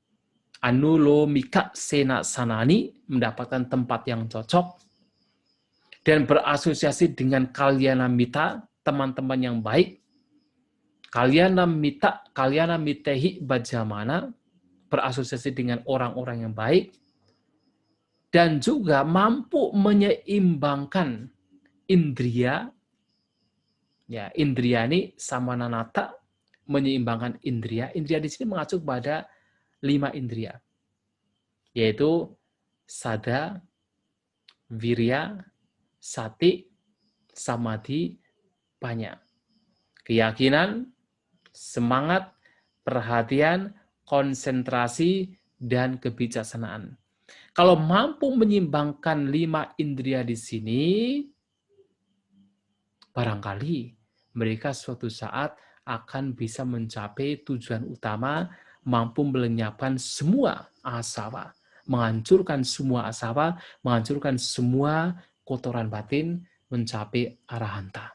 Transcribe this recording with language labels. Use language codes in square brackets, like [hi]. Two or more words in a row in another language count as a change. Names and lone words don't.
[pi] anulomika sena sanani, [id] mendapatkan tempat yang cocok, dan berasosiasi dengan [pi] kalyana mita, [id] teman-teman yang baik, [pi] kalyana mitehi bajamana, [id] berasosiasi dengan orang-orang yang baik, dan juga mampu menyeimbangkan indria, ya [pi] indriani samananata, [id] menyeimbangkan indria. Indria di sini mengacu pada 5 indria, yaitu [pi] sada, wirya, sati, samadhi, panya. [id] Keyakinan, semangat, perhatian, konsentrasi, dan kebijaksanaan. Kalau mampu menyeimbangkan 5 indria di sini, barangkali mereka suatu saat akan bisa mencapai tujuan utama, mampu melenyapkan semua asawa, menghancurkan semua asawa, menghancurkan semua kotoran batin, mencapai arahanta.